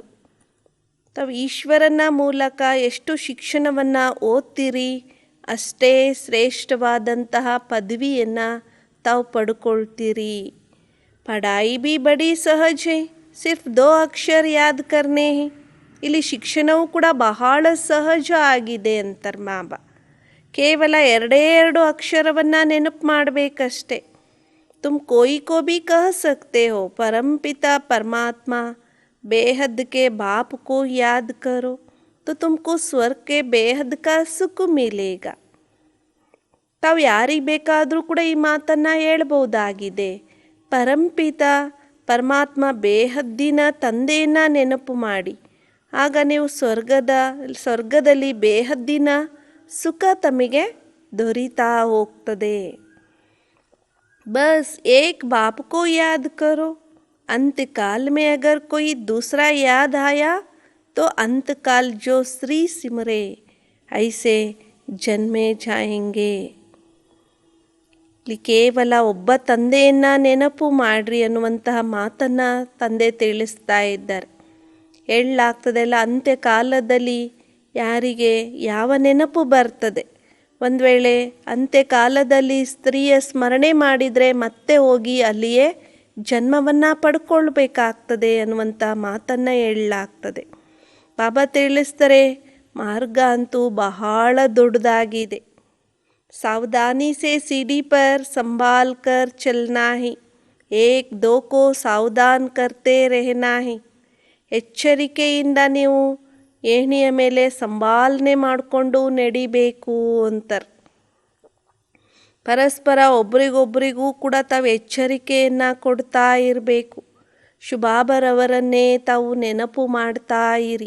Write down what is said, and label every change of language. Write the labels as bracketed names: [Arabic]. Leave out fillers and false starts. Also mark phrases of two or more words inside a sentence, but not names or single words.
[Kannada] ತಾವು ಈಶ್ವರನ ಮೂಲಕ ಎಷ್ಟು ಶಿಕ್ಷಣವನ್ನು ಓದ್ತೀರಿ ಅಷ್ಟೇ ಶ್ರೇಷ್ಠವಾದಂತಹ ಪದವಿಯನ್ನು ತಾವು ಪಡ್ಕೊಳ್ತೀರಿ. [Hindi] पढ़ाई भी बड़ी सहज है, सिर्फ 2 अक्षर याद करने है. [Kannada] ಇಲ್ಲಿ ಶಿಕ್ಷಣವು ಕೂಡ ಬಹಳ ಸಹಜ ಆಗಿದೆ ಅಂತಾರೆ ಬಾಬಾ. ಕೇವಲ 2 ಅಕ್ಷರವನ್ನು ನೆನಪು ಮಾಡಬೇಕಷ್ಟೆ. [Hindi] तुम कोई को भी कह सकते हो, परमपिता परमात्मा बेहद के बाप को याद करो तो तुमको स्वर्ग के बेहद का सुख मिलेगा. [Kannada] ತಾವು ಯಾರಿಗೆ ಬೇಕಾದರೂ ಕೂಡ ಈ ಮಾತನ್ನು ಹೇಳ್ಬೋದಾಗಿದೆ. ಪರಂಪಿತ ಪರಮಾತ್ಮ ಬೇಹದ್ದಿನ ತಂದೆಯನ್ನು ನೆನಪು ಮಾಡಿ, ಆಗ ನೀವು ಸ್ವರ್ಗದಲ್ಲಿ ಬೇಹದ್ದಿನ ಸುಖ ತಮಗೆ ದೊರೀತಾ ಹೋಗ್ತದೆ. [Hindi] बस एक बाप को याद करो, अंतकाल में अगर कोई दूसरा याद आया तो अंतकाल जो श्री सिमरे ऐसे जन्मे जाएंगे. [Kannada] ಇಲ್ಲಿ ಕೇವಲ ಒಬ್ಬ ತಂದೆಯನ್ನು ನೆನಪು ಮಾಡ್ರಿ ಅನ್ನುವಂತಹ ಮಾತನ್ನು ತಂದೆ ತಿಳಿಸ್ತಾ ಇದ್ದಾರೆ. ಹೇಳಲಾಗ್ತದೆಲ್ಲ ಅಂತ್ಯಕಾಲದಲ್ಲಿ ಯಾರಿಗೆ ಯಾವ ನೆನಪು ಬರ್ತದೆ. ಒಂದು ವೇಳೆ ಅಂತ್ಯಕಾಲದಲ್ಲಿ ಸ್ತ್ರೀಯ ಸ್ಮರಣೆ ಮಾಡಿದರೆ ಮತ್ತೆ ಹೋಗಿ ಅಲ್ಲಿಯೇ ಜನ್ಮವನ್ನು ಪಡ್ಕೊಳ್ಬೇಕಾಗ್ತದೆ ಅನ್ನುವಂಥ ಮಾತನ್ನು ಹೇಳಲಾಗ್ತದೆ. ಬಾಬಾ ತಿಳಿಸ್ತಾರೆ, ಮಾರ್ಗ ಅಂತೂ ಬಹಳ ದೊಡ್ಡದಾಗಿದೆ. [Hindi] सावधानी से सीढ़ी पर संभाल कर चलना है, 1-2 को सावधान करते रहना है. [Kannada] ಎಚ್ಚರಿಕೆಯಿಂದ ನೀವು ಏಣಿಯ ಮೇಲೆ ಸಂಭಾಲನೆ ಮಾಡಿಕೊಂಡು ನಡಿಬೇಕು ಅಂತಾರೆ. ಪರಸ್ಪರ ಒಬ್ರಿಗೊಬ್ರಿಗೂ ಕೂಡ ತಾವು ಎಚ್ಚರಿಕೆಯನ್ನು ಕೊಡ್ತಾ ಇರಬೇಕು. ಶುಭಾಬರವರನ್ನೇ ತಾವು ನೆನಪು ಮಾಡ್ತಾ ಇರಿ.